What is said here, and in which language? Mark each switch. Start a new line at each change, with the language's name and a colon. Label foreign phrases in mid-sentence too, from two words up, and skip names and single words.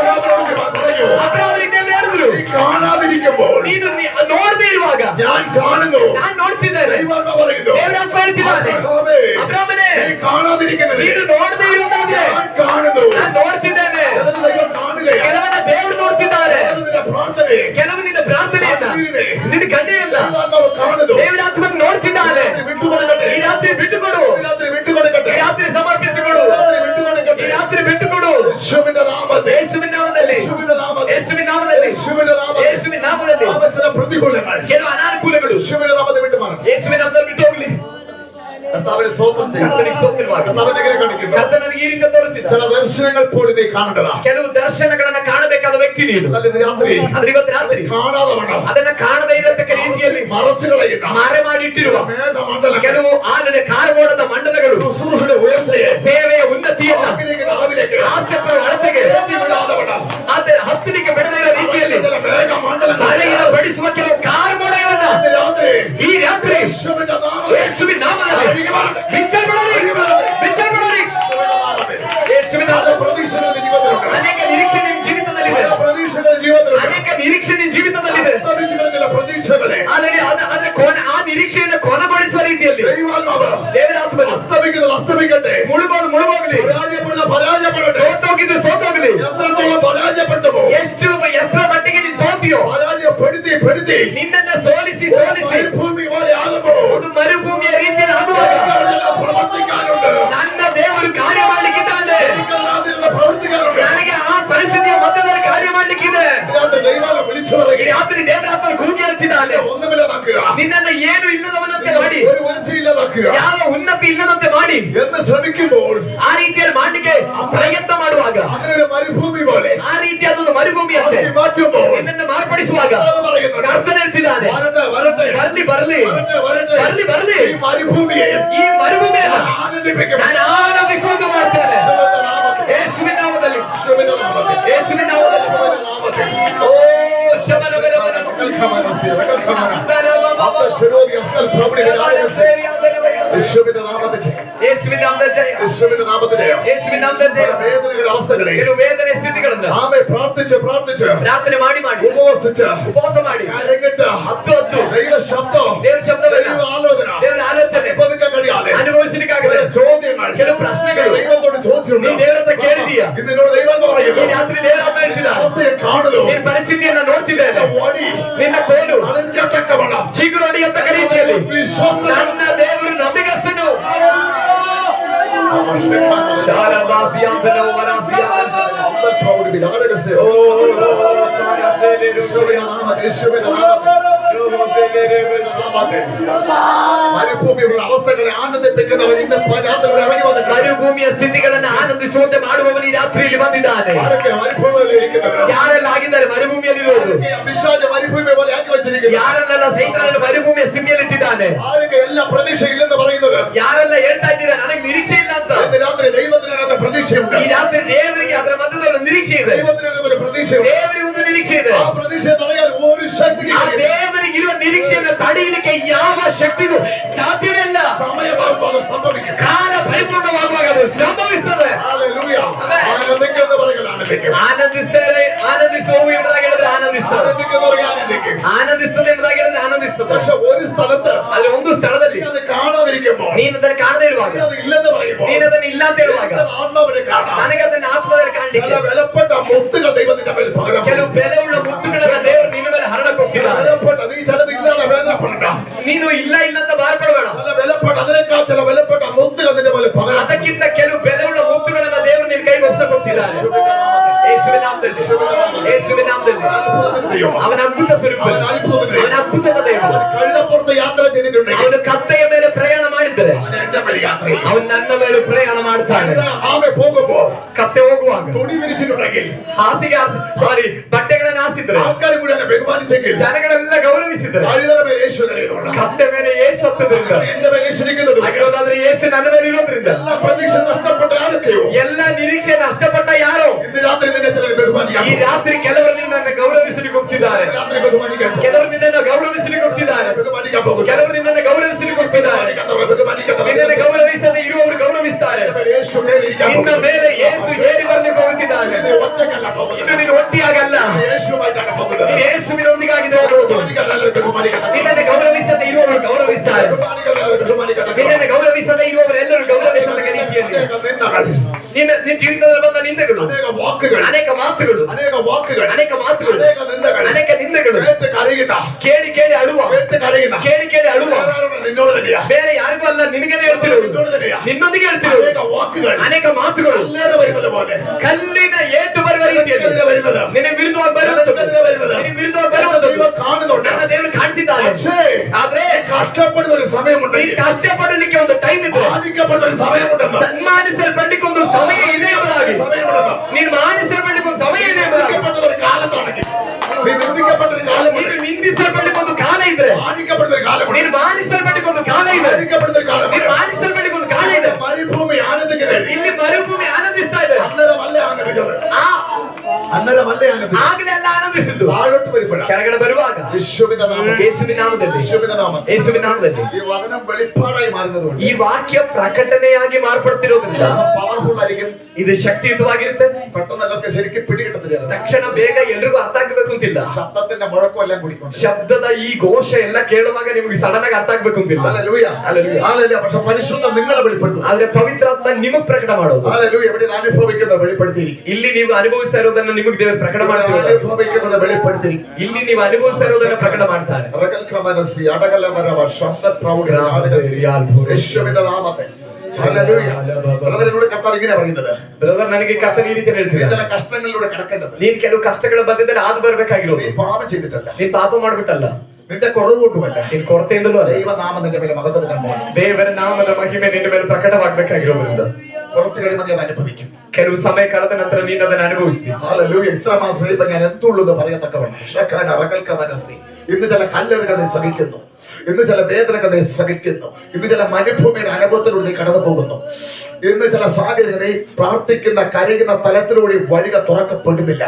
Malayalam: പറയൂ.
Kannada: ಅಬ್ರಹಾಮನಿಗೆ ದೇವರು ಹೇಳಿದ್ರು,
Malayalam: നീ കാണാതിരിക്കുമ്പോൾ
Kannada: ನೀನು ನೋಡದೇ ಇರುವಾಗ
Malayalam: ഞാൻ കാണുന്നു.
Kannada: ನಾನು ನೋಡ್ತಿದ್ದೇನೆ.
Malayalam: ദൈവാത്മാവ് പറയുന്നു,
Kannada: ದೇವರಾತ್ಮ ಹೇಳ್ತಿದ್ದಾನೆ,
Malayalam: അബ്രഹാമേ,
Kannada: ಅಬ್ರಹಾಮನೇ,
Malayalam: നീ കാണാതിരിക്കുന്നത്
Kannada: ನೀನು ನೋಡದೇ ಇರುವುದಾದ್ರೆ
Malayalam: ഞാൻ കാണുന്നു.
Kannada: ನಾನು ನೋಡ್ತಿದ್ದೇನೆ.
Malayalam: ചിലത് ദൈവം കാണുകയാണ്.
Kannada: ಕೆಲವನ್ನ ದೇವರು ನೋಡ್ತಿದ್ದಾರೆ.
Malayalam: ചിലത് നിന്റെ പ്രാർത്ഥനയെ
Kannada: ಕೆಲವು ನಿನ್ನ ಪ್ರಾರ್ಥನೆಯನ್ನ ನಿನ್ನ ಕಣ್ಣೆಯನ್ನ
Malayalam: ദൈവാത്മാവ് കാണുന്നു.
Kannada: ದೇವರಾತ್ಮನು ನೋಡ್ತಿದ್ದಾನೆ.
Malayalam: രാത്രി വിട്ടുകൊടുക്കട്ടെ.
Kannada: ಈ ರಾತ್ರಿ ಬಿಟ್ಟುಕೊಡು,
Malayalam: ഈ രാത്രി വിട്ടുകൊടുക്കട്ടെ.
Kannada: ಈ ರಾತ್ರಿ ಸಮರ್ಪಿಸಿಕೊಡು,
Malayalam: ഈ രാത്രി
Kannada: ಈ
Malayalam: വിട്ടുകൊടുക്കട്ടെ.
Kannada: ರಾತ್ರಿ ಬಿಟ್ಟುಕೊಡು.
Malayalam: യേശുവിന്റെ നാമത്തിൽ,
Kannada: ಯೇಸುವಿನ ನಾಮದಲ್ಲಿ,
Malayalam: യേശുവിന്റെ നാമത്തിൽ,
Kannada: ಯೇಸುವಿನ നാಮದಲ್ಲಿ,
Malayalam: യേശുവിന്റെ നാമത്തിൽ,
Kannada: ಯೇಸುವಿನ ನಾಮದಲ್ಲಿ
Malayalam: ചില പ്രതികൂലങ്ങൾ
Kannada: ಕೆಲವು ಅನಾನುಕೂಲಗಳು
Malayalam: യേശുവിന്റെ നാമത്തിൽ വിട്ടുമാറും.
Kannada: ಯೇಸುವಿನ ನಾಮದಲ್ಲಿ ಬಿಟ್ಟು ಹೋಗ್ಲಿ.
Malayalam: കർത്താവിനെ സ്തോത്രം ചെയ്യും.
Kannada: ಕರ್ತನಿಗೆ ಸ್ತೋತ್ರವಾಗಲಿ.
Malayalam: കർത്താവിനെ എങ്ങനെ കാണിക്കുന്നു?
Kannada: ಕರ್ತ ನನಗೆ ಈ ರೀತಿ ತೋರಿಸಿದ
Malayalam: ചില ദർശനങ്ങൾ പോലും നീ കാണേണ്ടതാ.
Kannada: ಕೆಲವು ದರ್ಶನಗಳನ್ನ ಕಾಣಬೇಕಾದ ವ್ಯಕ್ತಿ ನೀನು.
Malayalam: എന്നാൽ ഇന്ന് രാത്രി
Kannada: ಆದ್ರೆ ಇವತ್ತು ರಾತ್ರಿ
Malayalam: കാണാതെ വേണം
Kannada: ಅದನ್ನ ಕಾಣದೇ ಇರತಕ್ಕ ರೀತಿಯಲ್ಲಿ
Malayalam: മറച്ചു കളയുന്ന
Kannada: ಮಾರೆ ಮಾಡಿ ಇಟ್ಟಿರುವ
Malayalam: മേഘമണ്ഡലങ്ങൾ,
Kannada: ಕೆಲವು ಆಲನೆ ಕಾರಮೋಡದ ಮಂಡಲಗಳು
Malayalam: ശുശ്രൂഷയുടെ ഉയർച്ചയെ
Kannada: ಸೇವೆಯ ಉನ್ನತಿಯನ್ನ
Malayalam: ആഗ്രഹിക്കുന്ന നാവിലേക്ക്
Kannada: ಆಸೆಗಳ ಅಳತೆಗೆ
Malayalam: എത്തിവിടാതെ വേണം.
Kannada: ಅದೇ ಹತ್ತಲಿಕ್ಕೆ ಬಿಡದೇ ಇರೋ ರೀತಿಯಲ್ಲಿ
Malayalam: ചില മേഘമണ്ഡലങ്ങൾ
Kannada: ತಲೆಯಿಂದ ಬಡಿಸುವ ಕೆಲವು ಕಾರಮೋಡಗಳನ್ನ
Malayalam: ഇന്ന് രാത്രി
Kannada: ಈ ರಾತ್ರಿ
Malayalam: യേശുവിന്റെ നാമത്തിൽ
Kannada: ಯೇಸುವಿನ ನಾಮದಲ್ಲಿ ವಿಚಾರ ಮಾಡಲಿ. ಯೇಸುವಿನ
Malayalam: പല പ്രതീക്ഷകളുടെ ജീവിതത്തിലുണ്ട്.
Kannada: ಅನೇಕ ನಿರೀಕ್ಷೆ ನಿಮ್ಮ ಜೀವಿತದಲ್ಲಿದೆ.
Malayalam: പല പ്രതീക്ഷകളുടെ ജീവിതത്തിലുണ്ട്.
Kannada: ಅನೇಕ ನಿರೀಕ್ಷೆ ನಿಮ್ಮ ಜೀವಿತದಲ್ಲಿದೆ.
Malayalam: അസ്തമിച്ചു കിടക്കുന്ന പ്രതീക്ഷകളെ
Kannada: ಆ ನಿರೀಕ್ಷೆಯನ್ನು ಕೊನೆಗೊಳಿಸುವ ರೀತಿಯಲ್ಲಿ
Malayalam: ദൈവാത്മാവ്
Kannada: ದೇವರಾತ್ಮನು
Malayalam: അസ്തമിക്കട്ടെ.
Kannada: ಮುಳುಗೋಗ್ಲಿ,
Malayalam: പരാജയപ്പെടട്ടെ.
Kannada: ಸೋತೋಗಲಿ.
Malayalam: എത്രത്തോളം പരാജയപ്പെട്ടു
Kannada: ಎಷ್ಟರ ಮಟ್ಟಿಗೆ ನೀನು ಸೋತಿಯೋ,
Malayalam: പരാജയപ്പെടുത്തി
Kannada: ನಿನ್ನನ್ನ ಸೋಲಿಸಿ
Malayalam: മരുഭൂമി പോലെ ആകുമ്പോൾ
Kannada: ಒಂದು ಮರುಭೂಮಿಯ ರೀತಿಯಲ್ಲಿ ಆಗುವಾಗ
Malayalam: പ്രവർത്തിക്കാനുണ്ട്.
Kannada: ನನ್ನ ದೇವರು ಕಾರ್ಯ ಮಾಡ್ಲಿಕ್ಕಿದ್ದಾನೆ.
Malayalam: എനിക്കതിനുള്ള പ്രവർത്തിക്കാനുണ്ട്.
Kannada: ನನಗೆ ಆ ಪರಿಸ್ಥಿತಿಯ ಮಧ್ಯದಲ್ಲಿ ಕಾರ್ಯ ಮಾಡ್ಲಿಕ್ಕಿದೆ.
Malayalam: ഇതിനകത്ത് ദൈവാലയം വിളിച്ചു
Kannada: ಈ
Malayalam: പറയുക,
Kannada: ರಾತ್ರಿ ದೇವರಾತ್ಮನು ಕೂಗಿ ಹೇಳ್ತಿದ್ದಾನೆ,
Malayalam: ഒന്നുമില്ലാതാക്കുക,
Kannada: ನಿನ್ನನ್ನ ಏನು ಇಲ್ಲದವನಂತೆ ಮಾಡಿ,
Malayalam: ഒരു ഉയർച്ചയില്ലാതാക്കുക
Kannada: ಯಾವ ಉನ್ನತಿ ಇಲ್ಲದಂತೆ ಮಾಡಿ
Malayalam: എന്ന് ശ്രമിക്കുമ്പോൾ
Kannada: ಆ ರೀತಿಯಲ್ಲಿ ಮಾಡ್ಲಿಕ್ಕೆ ಪ್ರಯತ್ನ ಮಾಡುವಾಗ,
Malayalam: അങ്ങനെ ഒരു മരുഭൂമി പോലെ
Kannada: ಆ ರೀತಿಯಾದ ಮರುಭೂಮಿಯಂತೆ
Malayalam: ആക്കി മാറ്റുമ്പോൾ
Kannada: ನಿನ್ನನ್ನು ಮಾರ್ಪಡಿಸುವಾಗ
Malayalam: കർത്താവ് പറയുന്നു,
Kannada: ಕರ್ತನು ಹೇಳ್ತಿದ್ದಾನೆ,
Malayalam: വരട്ടെ, വരട്ടെ,
Kannada: ಬರ್ಲಿ ಬರ್ಲಿ
Malayalam: വരട്ടെ, വരട്ടെ.
Kannada: ಬರ್ಲಿ ಬರ್ಲಿ,
Malayalam: ഈ മരുഭൂമിയെ
Kannada: ಈ ಮರುಭೂಮಿಯನ್ನ
Malayalam: ആനന്ദിപ്പിക്കും.
Kannada: ನಾನು ಆನಂದಿಸುವಂತೆ ಮಾಡ್ತೇನೆ. ಯೇಸುವಿನ ನಾಮದಲ್ಲಿ,
Malayalam: യേശുവിന്റെ നാമത്തിൽ,
Kannada: ಯೇಸುವಿನ ನಾಮದಲ್ಲಿ.
Malayalam: യേശുവിന്റെ നാമത്തിൽ. ಓ ಶಮನ മകൾക്കമനസ്യ, മകൾക്കമന. അത്ത ശരോധി അസ്തൽ പ്രവൃത്തി വിലായസ. യേശുവിന്റെ നാമത്തിൽ ജയം. യേശുവിന്റെ നാമത്തിൽ ജയം. യേശുവിന്റെ നാമത്തിൽ ജയം. യേശുവിന്റെ നാമത്തിൽ ജയം. വേദനയുടെ അവസ്ഥകളെ
Kannada: ಕೆಲವು ವೇದನೆ ಸ್ಥಿತಿಗಳನ್ನು
Malayalam: ആമേ പ്രാർത്ഥിച്ച്
Kannada: ಪ್ರಾರ್ಥನೆ ಮಾಡಿ ಉಪವಾಸ ಮಾಡಿ ಹತ್ತು
Malayalam: ദൈവ ശബ്ദം
Kannada: ದೇವರ ಶಬ್ದವನ್ನ
Malayalam: ദൈവ ആലോചന
Kannada: ದೇವರ ಆಲೋಚನೆ
Malayalam: അനുഭവിക്കാൻ കഴിയാതെ
Kannada: ಅನುಭವಿಸಲಿಕ್ಕಾಗದೆ
Malayalam: ചോദ്യങ്ങൾ
Kannada: ಕೆಲವು ಪ್ರಶ್ನೆಗಳು
Malayalam: ദൈവത്തോട് ചോദിച്ചിട്ടുണ്ട്.
Kannada: ನೀನು ದೇವರ ಹತ್ರ ಕೇಳಿದೀಯಾ?
Malayalam: ഇതിനോട് ദൈവം
Kannada: ಈ
Malayalam: പറയുന്നു
Kannada: ರಾತ್ರಿ ದೇವರ ಹತ್ರ ಹೇಳ್ತಿದ್ದ
Malayalam: അവസ്ഥയെ കാണുന്നു.
Kannada: ನಿನ್ನ ಪರಿಸ್ಥಿತಿಯನ್ನ ನೋಡ್ತಿದ್ದೇನೆ.
Malayalam: വടി
Kannada: ನಿನ್ನ ಕೋಲು
Malayalam: അതിന്റെ തക്കവണ്ണം
Kannada: ಚಿಗುರೊಡಿ ಅಂತ ಕರೀತಿಯಲ್ಲಿ
Malayalam: വിശ്വാസം
Kannada: ನನ್ನ ದೇವರು ನಂಬಿಗಸ್ತನು. ಶಾಲದಾಸಿ ಅಂತ ನಾವು ವರಾಸಿಯ ಓ
Malayalam: മരുഭൂമിയുള്ള അവസ്ഥകളെ ആനന്ദിപ്പിക്കുന്നവൻ ഇന്ന് രാത്രിയുടെ ഇറങ്ങി വന്നിട്ടുണ്ട്.
Kannada: ಮರುಭೂಮಿಯ ಸ್ಥಿತಿಗಳನ್ನು ಆನಂದಿಸುವಂತೆ ಮಾಡುವವನು ಈ ರಾತ್ರಿಯಲ್ಲಿ ಬಂದಿದ್ದಾನೆ.
Malayalam: ആരൊക്കെ മരുഭൂമിയിൽ ഇരിക്കുന്നത്?
Kannada: ಯಾರೆಲ್ಲ ಆಗಿದ್ದಾರೆ ಮರುಭೂಮಿಯಲ್ಲಿರುವುದು?
Malayalam: പിശാച മരുഭൂമി പോലെ ആക്കി വെച്ചിരിക്കുന്നത്.
Kannada: ಯಾರೆಲ್ಲ ಸೈತಾನನ ಮರುಭೂಮಿಯ ಸ್ಥಿತಿಯಲ್ಲಿ ಇಟ್ಟಿದ್ದಾನೆ?
Malayalam: ആരൊക്കെ എല്ലാ പ്രതീക്ഷ ഇല്ലെന്ന് പറയുന്നത്?
Kannada: ಯಾರೆಲ್ಲ ಹೇಳ್ತಾ ಇದ್ದೀರಾ ನನಗೆ ನಿರೀಕ್ಷೆ ಇಲ್ಲ ಅಂತ?
Malayalam: ഇന്ന് രാത്രി ദൈവത്തിനകത്ത് പ്രതീക്ഷയുണ്ട്.
Kannada: ಈ ರಾತ್ರಿ ದೇವರಿಗೆ ಅದರ ಮಧ್ಯದಲ್ಲಿ ಒಂದು ನಿರೀಕ್ಷೆ ಇದೆ.
Malayalam: ദൈവത്തിനകത്ത് ഒരു പ്രതീക്ഷയുണ്ട്.
Kannada: ದೇವರಿಗೆ ಒಂದು ನಿರೀಕ್ಷೆ ಇದೆ.
Malayalam: ആ പ്രതീക്ഷ തടയാൻ ഒരു ശക്തിക്ക്
Kannada: ಆ ದೇವರಿಗೆ ಇರುವ ನಿರೀಕ್ಷೆಯನ್ನು ತಡೆಯಲಿಕ್ಕೆ ಯಾವ ಶಕ್ತಿಗೂ ಸಾಧ್ಯವೇ ಇಲ್ಲ.
Malayalam: സമയമാകുമ്പോൾ അത് സംഭവിക്കും.
Kannada: ಕಾಲ ಪರಿಪೂರ್ಣವಾಗುವಾಗ ಅದು ಸಂಭವಿಸ್ತದೆ.
Malayalam: ഹല്ലേലൂയ. ആനന്ദിക്കുന്ന പറയുക ആനന്ദിക്കും.
Kannada: ಆನಂದಿಸ್ತಾರೆ, ಆನಂದಿಸುವು ಎಂಬುದಾಗಿ ಹೇಳಿದ್ರೆ ಆನಂದಿಸ್ತಾರೆ,
Malayalam: ആനന്ദിക്കുന്ന പറയുക ആനന്ദിക്കും.
Kannada: ಆನಂದಿಸ್ತದೆ ಎಂಬುದಾಗಿ ಹೇಳಿದ್ರೆ ಆನಂದಿಸ್ತದೆ.
Malayalam: പക്ഷെ ഒരു സ്ഥലത്ത്
Kannada: ಅಲ್ಲಿ ಒಂದು ಸ್ಥಳದಲ್ಲಿ
Malayalam: അത് കാണാതിരിക്കുമ്പോൾ
Kannada: ನೀನು ಅದನ್ನು ಕಾಣದೇ ಇರುವಾಗ,
Malayalam: അത് ഇല്ലെന്ന് പറയുമ്പോൾ
Kannada: ನೀನು ಅದನ್ನು ಇಲ್ಲ ಅಂತ ಹೇಳುವಾಗ
Malayalam: ആത്മാവിനെ കാണാം.
Kannada: ನನಗೆ ಅದನ್ನು ಆತ್ಮದಲ್ಲಿ
Malayalam: ചില
Kannada: ಕಾಣಲಿಕ್ಕೆ
Malayalam: വിലപ്പെട്ട മുത്തുകൾ ദൈവത്തിന്റെ മേൽ പകരം
Kannada: ಕೆಲವು ಬೆಲೆ ಉಳ್ಳ ಮುತ್ತುಗಳನ್ನ ದೇವರು ನಿನ್ನ ಮೇಲೆ ಹರಡಕ್ಕೆ ಹೋಗ್ತಿದ್ದಾನೆ.
Malayalam: വിലപ്പെട്ട നീ ചിലത് ഇല്ലാതെ വേദനപ്പെടണ്ട.
Kannada: ನೀನು ಇಲ್ಲ ಇಲ್ಲ ಅಂತ ಬಾರ್ಪಡಬೇಡ.
Malayalam: ചില വിലപ്പെട്ട അതിനേക്കാൾ ചില വിലപ്പെട്ട മുത്തുകൾ നിന്റെ മേൽ പകരം
Kannada: ಅದಕ್ಕಿಂತ ಕೆಲವು ಬೆಲೆ ಉಳ್ಳ ಮುತ್ತುಗಳನ್ನ ದೇವರು ನಿನ್ನ ಕೈಗೆ ಒಪ್ಸಕ್ಕೆ ಹೋಗ್ತಿದ್ದಾನೆ. ಯೇಸುವಿನ ನಾಮದಲ್ಲಿ, ಯೇಸುವಿನ ನಾಮದಲ್ಲಿ. ಅವನ ಅದ್ಭುತ ಸ್ವರೂಪ, ಅವನ ಅದ್ಭುತದ ದೇವ.
Malayalam: കഴുതപ്പുറത്ത് യാത്ര ചെയ്തിട്ടുണ്ടെങ്കിൽ
Kannada: ಅವನು ಕತ್ತೆಯ ಮೇಲೆ ಪ್ರಯಾಣ ಮಾಡಿದ್ದರೆ
Malayalam: അവൻ എന്റെ മേൽ യാത്ര ചെയ്യും.
Kannada: ಅವನು ನನ್ನ ಮೇಲೆ ಪ್ರಯಾಣ ಮಾಡ್ತಾನೆ.
Malayalam: ആമെ പോകുമ്പോ
Kannada: ಕತ್ತೆ ಹೋಗುವಾಗ
Malayalam: തുണി വിരിച്ചിട്ടുണ്ടെങ്കിൽ
Kannada: ಹಾಸಿಗೆ ಸಾರಿ ಬಟ್ಟೆಗಳನ್ನ ಹಾಸಿದ್ರೆ
Malayalam: ആൾക്കാർ കൂടി എന്നെ ബഹുമാനിച്ചെങ്കിൽ
Kannada: ಜನಗಳೆಲ್ಲ ಗೌರವಿಸಿದ್ರೆ
Malayalam: കഴുതയുടെ മേൽ യേശു കരയുന്നുണ്ട്.
Kannada: ಕತ್ತೆ ಮೇಲೆ ಯೇಸು ಹತ್ತದ್ರಿಂದ
Malayalam: എന്റെ മേൽ യേശു ഇരിക്കുന്നതും
Kannada: ಆಗಿರೋದಾದ್ರೆ ಯೇಸು ನನ್ನ ಮೇಲೆ ಇರೋದ್ರಿಂದ
Malayalam: എല്ലാ പ്രതീക്ഷ നഷ്ടപ്പെട്ട ആരൊക്കെയോ
Kannada: ಎಲ್ಲ ನಿರೀಕ್ಷೆ ನಷ್ಟಪಟ್ಟ ಯಾರೋ
Malayalam: ഇന്ന് രാത്രി നിന്നെ ചിലർ ബഹുമാനിക്കാം.
Kannada: ಈ ರಾತ್ರಿ ಕೆಲವರು ನಿನ್ನನ್ನು ಗೌರವಿಸಲಿಕ್ಕೆ ಹೋಗ್ತಿದ್ದಾರೆ,
Malayalam: രാത്രി ബഹുമാനിക്കാൻ പോകും.
Kannada: ಕೆಲವರು ನಿನ್ನನ್ನು ಗೌರವಿಸಲಿಕ್ಕೆ ಹೋಗ್ತಿದ್ದಾರೆ,
Malayalam: ബഹുമാനിക്കാൻ പോകും.
Kannada: ಕೆಲವರು ನಿನ್ನನ್ನು ಗೌರವಿಸಲಿಕ್ಕೆ ಹೋಗ್ತಿದ್ದಾರೆ.
Malayalam: ബഹുമാനിക്കാത്തവർ
Kannada: ನಿನ್ನನ್ನು ಗೌರವಿಸದೆ ಇರುವವರು ಗೌರವಿಸ್ತಾರೆ.
Malayalam: യേശു കയറിയിരിക്കാൻ
Kannada: ನಿನ್ನ
Malayalam: പോകും.
Kannada: ಮೇಲೆ ಯೇಸು ಏರಿ ಬರ್ಲಿಕ್ಕೆ ಹೋಗುತ್ತಿದ್ದಾನೆ.
Malayalam: ഇത് ഒറ്റയ്ക്കല്ല പോകുന്നത്.
Kannada: ಇನ್ನು ನೀನು ಒಟ್ಟಿಯಾಗಲ್ಲ,
Malayalam: യേശುവായിട്ടാണ് പോകുന്നത്.
Kannada: ನೀನು ಯೇಸುವಿನೊಂದಿಗಾಗಿದೆ ಹೋಗುವುದು.
Malayalam: ബഹുമാനിക്കാത്തവർ ബഹുമാനിക്കാത്തവർ.
Kannada: ನಿನ್ನನ್ನು ಗೌರವಿಸದೆ ಇರುವವರು ಗೌರವಿಸ್ತಾರೆ,
Malayalam: ബഹുമാനിക്കാത്തവർ ಬಹുಮಾನಿക്കാത്തവർ.
Kannada: ನಿನ್ನನ್ನು ಗೌರವಿಸದೆ ಇರುವವರೆಲ್ಲರೂ ಗೌರವಿಸತಕ್ಕ ರೀತಿಯಲ್ಲಿ
Malayalam: അനേക നിന്ദകൾ,
Kannada: ನಿನ್ನ ಜೀವಿತದಲ್ಲಿ ಬಂದ ನಿಂದೆಗಳು,
Malayalam: അനേക വാക്കുകൾ,
Kannada: ಅನೇಕ ಮಾತುಗಳು,
Malayalam: അനേക വാക്കുകൾ,
Kannada: ಅನೇಕ ಮಾತುಗಳು,
Malayalam: അനേക നിന്ദകൾ,
Kannada: ಅನೇಕ ನಿಂದೆಗಳು,
Malayalam: കേട്ട് കരയുന്ന,
Kannada: ಕೇಳಿ ಕೇಳಿ ಅಳುವ,
Malayalam: കേട്ട് കരയുന്ന,
Kannada: ಕೇಳಿ ಕೇಳಿ ಅಳುವ.
Malayalam: വേറാരും നിന്നോട് തന്നെയാ.
Kannada: ಬೇರೆ ಯಾರಿಗೂ ಅಲ್ಲ, ನಿನಗೇನೆ ಹೇಳ್ತಿರೋದು,
Malayalam: നിന്നോട് തന്നെയാ.
Kannada: ನಿನ್ನೊಂದಿಗೆ ಹೇಳ್ತಿರೋದು.
Malayalam: അനേക വാക്കുകൾ,
Kannada: ಅನೇಕ ಮಾತುಗಳು
Malayalam: അല്ലാതെ വരുന്നത് പോലെ,
Kannada: ಕಲ್ಲಿನ ಏಟು ಬರುವ ರೀತಿಯಲ್ಲಿ
Malayalam: എതിരെ വരുന്നത്,
Kannada: ನಿನಗೆ ವಿರುದ್ಧವಾಗಿ ಬರುವಂತದ್ದು,
Malayalam: എതിരെ വരുന്നത്,
Kannada: ನಿನಗೆ ವಿರುದ್ಧವಾಗಿ ಬರುವಂತದ್ದು
Malayalam: ദൈവം കാണുന്നുണ്ട്.
Kannada: ನನ್ನ ದೇವರು ಕಾಣ್ತಿದ್ದಾನೆ.
Malayalam: പക്ഷേ
Kannada: ಆದ್ರೆ
Malayalam: കഷ്ടപ്പെടുന്ന ഒരു സമയമുണ്ട്.
Kannada: ನೀನು ಕಷ್ಟಪಡಲಿಕ್ಕೆ ಒಂದು ಟೈಮ್ ಇದ್ರೆ,
Malayalam: മാനിക്കപ്പെടുന്ന ഒരു സമയമുണ്ടെന്ന്.
Kannada: ಸನ್ಮಾನಿಸಲ್ಪಡ್ಲಿಕ್ಕೆ ಒಂದು ಸಮಯ ಇದೆ ಎಂಬುದಾಗಿ,
Malayalam: സമയമുണ്ടെന്ന്.
Kannada: ನೀನು ಮಾನಿಸಲ್ಪಡ್ಲಿಕ್ಕೆ ಒಂದು ಸಮಯ ಇದೆ ಎಂಬುದಾಗಿ,
Malayalam: നിന്ദിക്കപ്പെട്ട ഒരു കാലത്താണെങ്കിൽ, നീ നിന്ദിക്കപ്പെട്ട ഒരു കാലമുണ്ട്.
Kannada: ನೀನು ನಿಂದಿಸಲ್ಪಡ್ಲಿಕ್ಕೆ ಒಂದು ಕಾಲ ಇದ್ರೆ,
Malayalam: മാനിക്കപ്പെടുന്ന ഒരു കാലമുണ്ട്.
Kannada: ನೀನು ಮಾನಿಸಲ್ಪಡ್ಲಿಕ್ಕೆ ಒಂದು ಕಾಲ ಇದೆ,
Malayalam: മാനിക്കപ്പെടുന്ന ഒരു
Kannada: ನೀನು
Malayalam: കാലമുണ്ട്.
Kannada: ಮಾನಿಸಲ್ಪಡ್ಲಿಕ್ಕೆ ಒಂದು ಕಾಲ ಇದೆ.
Malayalam: മരുഭൂമി ആനന്ദിക്കുന്നത്
Kannada: ಇಲ್ಲಿ ಮರುಭೂಮಿ ಆನಂದಿಸ್ತಾ ಇದೆ.
Malayalam: അന്നേരമല്ലേ ആനന്ദിച്ചത്?
Kannada: ಆ
Malayalam: അന്നേരമല്ലേ ആനന്ദിച്ചത്?
Kannada: ಆಗ್ಲೇ ಅಲ್ಲ ಆನಂದಿಸಿದ್ದು,
Malayalam: താഴോട്ട് വരുമ്പോഴാണ്.
Kannada: ಕೆಳಗಡೆ ಬರುವಾಗ
Malayalam: യേശുവിന്റെ നാമത്തിൽ,
Kannada: ಯೇಸುವಿನ ನಾಮದಲ್ಲಿ,
Malayalam: യേശുവിന്റെ നാമത്തിൽ
Kannada: ಯೇಸುವಿನ ನಾಮದಲ್ಲಿ
Malayalam: ഈ വചനം വെളിപ്പാടായി മാറുന്നതുകൊണ്ട്
Kannada: ಈ ವಾಕ್ಯ ಪ್ರಕಟಣೆಯಾಗಿ ಮಾರ್ಪಡ್ತಿರೋದ್ರಿಂದ
Malayalam: പവർഫുൾ ആയിരിക്കും.
Kannada: ಇದು ಶಕ್ತಿಯುತವಾಗಿರುತ್ತೆ.
Malayalam: പെട്ടെന്ന് എല്ലാവർക്കും ശരിക്കും പിടികിട്ടത്തില്ല.
Kannada: ತಕ್ಷಣ ಬೇಗ ಎಲ್ರಿಗೂ ಅರ್ಥ ಆಗ್ಬೇಕು ಅಂತಿಲ್ಲ.
Malayalam: ശബ്ദത്തിന്റെ മുഴക്കം എല്ലാം കൂടിക്കൊണ്ട്
Kannada: ಶಬ್ದದ ಈ ಘೋಷ ಎಲ್ಲ ಕೇಳುವಾಗ ನಿಮಗೆ ಸಡನ್ ಆಗಿ ಅರ್ಥ ಆಗ್ಬೇಕು ಅಂತಿಲ್ಲ.
Malayalam: ഹല്ലേലൂയ. ഹല്ലേലൂയ. ഹല്ലേലൂയ. പക്ഷെ പരിശുദ്ധ നിങ്ങളെ വെളിപ്പെടുത്തും.
Kannada: ಆದ್ರೆ ಪವಿತ್ರಾತ್ಮ ನಿಮಗ್ ಪ್ರಕಟ ಮಾಡೋದು.
Malayalam: ഹല്ലേലൂയ. ഇവിടെ അനുഭവിക്കുന്നത് വെളിപ്പെടുത്തിയിരിക്കും.
Kannada: ಇಲ್ಲಿ ನೀವು ಅನುಭವಿಸ್ತಾ ಇರೋದನ್ನ ನಿಮಗೆ ದೇವರು ಪ್ರಕಟ ಮಾಡ್ತಿರೋದು.
Malayalam: അനുഭവിക്കുന്നത് വെളിപ്പെടുത്തിയിരിക്കും.
Kannada: ಇಲ್ಲಿ ನೀವು ಅನುಭವಿಸ್ತಾ ಇರೋದನ್ನ ಪ್ರಕಟ ಮಾಡ್ತಾರೆ. റകൽക്കമനസ്രി അടകലമരവ ശബ്ദപ്രൗഢി
Malayalam: യേശുവിന്റെ നാമത്തിൽ. ഹല്ലേലൂയ. ബ്രദറിനോട് കർത്താവ് ഇങ്ങനെ പറയുന്നത്,
Kannada: ಬ್ರದರ್ ನನಗೆ ಕರ್ತನ ಈ ರೀತಿ
Malayalam: നീ
Kannada: ಹೇಳ್ತಿದ್ದ,
Malayalam: ചില കഷ്ടങ്ങളിലൂടെ കടക്കേണ്ടത്.
Kannada: ನೀನ್ ಕೆಲವು ಕಷ್ಟಗಳ ಮಧ್ಯದಲ್ಲಿ ಆದು ಬರ್ಬೇಕಾಗಿರೋದು.
Malayalam: നീ പാപം ചെയ്തിട്ടല്ല,
Kannada: ನೀನ್ ಪಾಪ ಮಾಡ್ಬಿಟ್ಟಲ್ಲ,
Malayalam: നിന്റെ കുറവ് കൊണ്ടുമല്ല,
Kannada: ನಿನ್ ಕೊರತೆಯಿಂದಲೂ ಅಲ್ಲ,
Malayalam: ദൈവനാമം നിന്റെ മേലെ മഹത്വപ്പെടുത്താൻ പോകുന്നു.
Kannada: ದೇವರ ನಾಮದ ಮಹಿಮೆ ನಿನ್ನ ಮೇಲೆ ಪ್ರಕಟವಾಗಬೇಕಾಗಿರೋದ್ರಿಂದ
Malayalam: കുറച്ച് കഴിയുമ്പോൾ നീ അത് അനുഭവിക്കും.
Kannada: ಕೆಲವು ಸಮಯ ಕಳೆದ ನಂತರ ನೀನು ಅದನ್ನು ಅನುಭವಿಸ್ತೀವಿ.
Malayalam: ഹല്ലേലൂയ. ഇത്ര മാസം കഴിയുമ്പോൾ ഞാൻ എന്തുള്ളൂ എന്ന് പറയത്തക്കവണ്ണം ഷഖന റകൽക്കമനസ്രി. ഇന്ന് ചില കല്ലെറുകൾ നീ സഹിക്കുന്നു, ഇന്ന് ചില വേദനകൾ നീ സഹിക്കുന്നു, ഇന്ന് ചില മരുഭൂമിയുടെ അനുഭവത്തിലൂടെ നീ കടന്നു പോകുന്നു, ഇന്ന് ചില സാഹചര്യങ്ങളിൽ പ്രാർത്ഥിക്കുന്ന കരയുന്ന തലത്തിലൂടെ വഴികൾ തുറക്കപ്പെടുന്നില്ല.